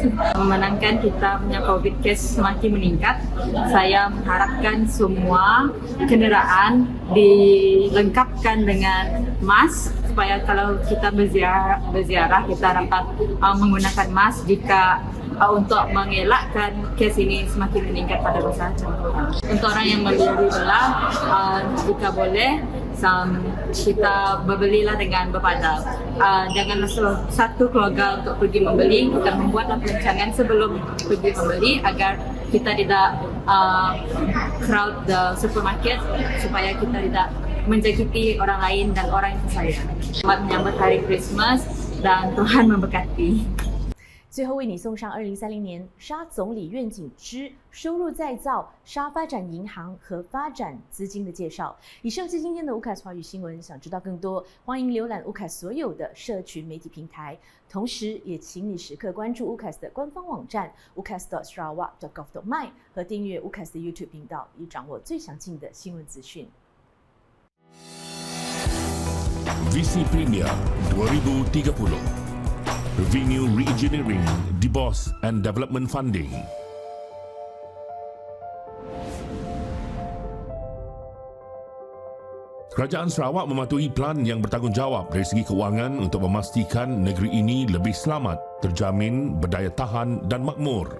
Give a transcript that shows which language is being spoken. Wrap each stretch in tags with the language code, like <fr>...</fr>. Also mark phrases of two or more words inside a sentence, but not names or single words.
<ms>Memenangkan kita punya COVID case semakin meningkat, saya mengharapkan semua kenderaan dilengkapkan dengan mask supaya kalau kita berziarah kita dapat menggunakan mask jika untuk mengelakkan case ini semakin meningkat pada masa depan. Untuk orang yang membeli belah, jika boleh kita berbelilah dengan berpada. Janganlah satu keluarga untuk pergi membeli, kita membuatlah perancangan sebelum pergi membeli agar kita tidak</ms> <en>crowd the supermarket</en> <ms>supaya kita tidak menjangkiti orang lain dan orang yang tersayang. Selamat menyambut Hari Christmas dan Tuhan memberkati.</ms> <zh>最后为你送上2030年沙总理愿景之收入再造沙发展银行和发展资金的介绍。以上是今天的UCAS华语新闻，想知道更多，欢迎浏览UCAS所有的社群媒体平台，同时也请你时刻关注UCAS的官方网站 ucas.sarawak.gov.my 和订阅UCAS的 YouTube 频道，以掌握最详尽的新闻资讯。</zh> <en>Visi Premier 2030 Revenue Reengineering, DBOS and Development Funding.</en> <ms>Kerajaan Sarawak mematuhi plan yang bertanggungjawab dari segi kewangan untuk memastikan negeri ini lebih selamat, terjamin, berdaya tahan dan makmur.</ms>